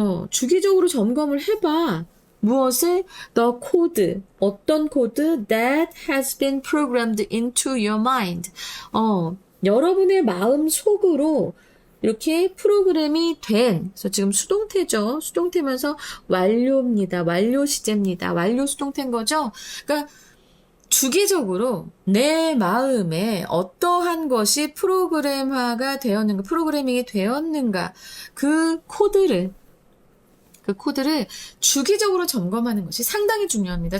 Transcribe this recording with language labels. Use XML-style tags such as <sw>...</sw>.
<ko>주기적으로 점검을 해봐. 무엇을?</ko> <en>The code.</en> <ko>어떤 코드?</ko> <en>That has been programmed into your mind.</en> <ko>여러분의 마음 속으로 이렇게 프로그램이 된, 그래서 지금 수동태죠. 수동태면서 완료입니다. 완료 시제입니다. 완료 수동태인 거죠. 그러니까 주기적으로 내 마음에 어떠한 것이 프로그램화가 되었는가, 프로그래밍이 되었는가, 그 코드를 주기적으로 점검하는 것이 상당히 중요합니다.</ko>